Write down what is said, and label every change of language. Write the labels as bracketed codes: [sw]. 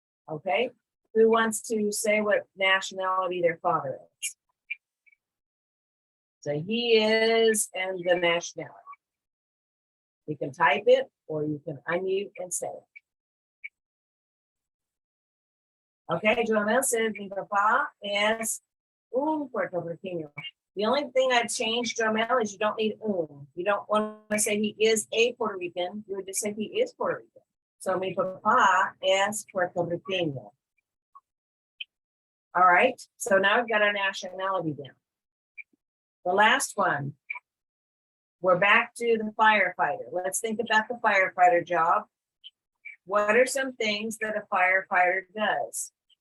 [en] Okay, who wants to say what nationality their father is? So he is, and the nationality. You can type it or you can unmute and say it. Okay, Joamel says, [es] mi papá es un puertorriqueño. [en] The only thing I'd change, Joamel, is you don't need un. You don't want to say he is a Puerto Rican. You would just say he is Puerto Rican. So [es] mi papá es puertorriqueño. [en] All right, so now we've got our nationality down. The last one, we're back to the firefighter. Let's think about the firefighter job. What are some things that a firefighter does?